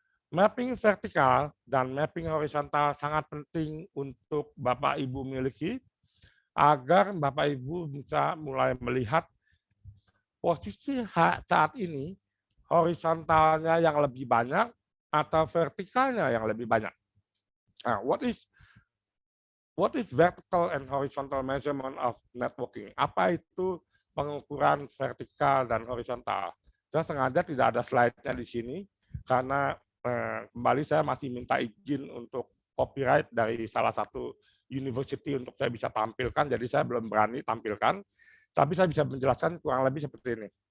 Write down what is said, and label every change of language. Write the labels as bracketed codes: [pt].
[id] Mapping vertikal dan mapping horizontal sangat penting untuk Bapak Ibu miliki agar Bapak Ibu bisa mulai melihat posisi saat ini horizontalnya yang lebih banyak atau vertikalnya yang lebih banyak. [en] Nah, what is vertical and horizontal measurement of networking? [id] Apa itu pengukuran vertikal dan horizontal? Saya sengaja tidak ada slide-nya di sini karena kembali saya masih minta izin untuk copyright dari salah satu university untuk saya bisa tampilkan, jadi saya belum berani tampilkan. Tapi saya bisa menjelaskan kurang lebih seperti ini.